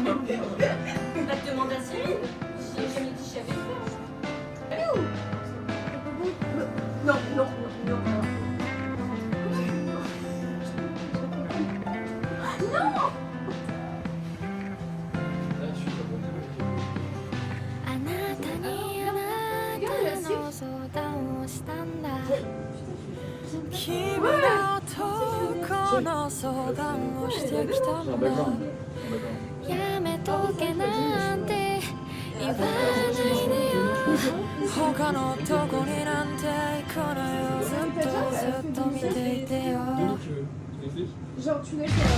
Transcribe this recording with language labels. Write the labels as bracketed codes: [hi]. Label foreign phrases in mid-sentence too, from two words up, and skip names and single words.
[fr] Va te demander à Cyril. J'ai jamais dit j'avais fait. Non, non, non, non. Non. [ja] あなたにあなたの相談をしたんだ君のとこの相談をしてきたんだやめとけなんて言わないでよ他の男になんてこの世ずっと見ていてよ振り向いて